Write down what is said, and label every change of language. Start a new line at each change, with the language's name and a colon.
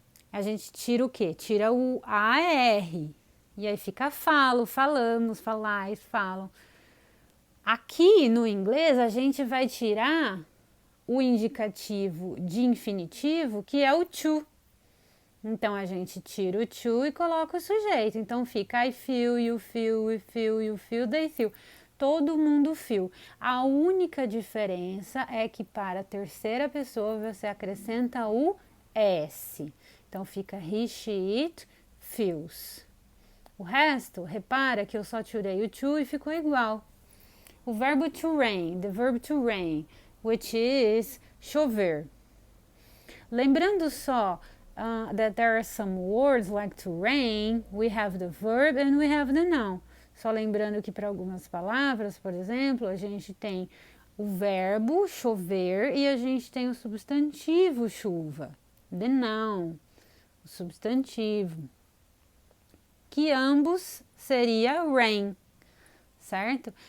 Portuguese: A gente tira o quê? Tira o AR. E aí fica falo, falamos, falais, falam. Aqui no inglês a gente vai tirar o indicativo de infinitivo, que é o to. Então a gente tira o to e coloca o sujeito. Então fica
English: I feel, you feel, we feel, you feel, they feel.
Portuguese: Todo mundo feel. A única diferença é que para a terceira pessoa você acrescenta o S. Então fica
English: he, she, it, feels.
Portuguese: O resto, repara que eu só tirei o to e ficou igual. O verbo
English: to rain, the verb to rain, which is chover.
Portuguese: Lembrando só
English: that there are some words like to rain, we have the verb and we have the noun.
Portuguese: Só lembrando que para algumas palavras, por exemplo, a gente tem o verbo chover e a gente tem o substantivo chuva,
English: the noun,
Portuguese: o substantivo, que ambos seria rain, certo?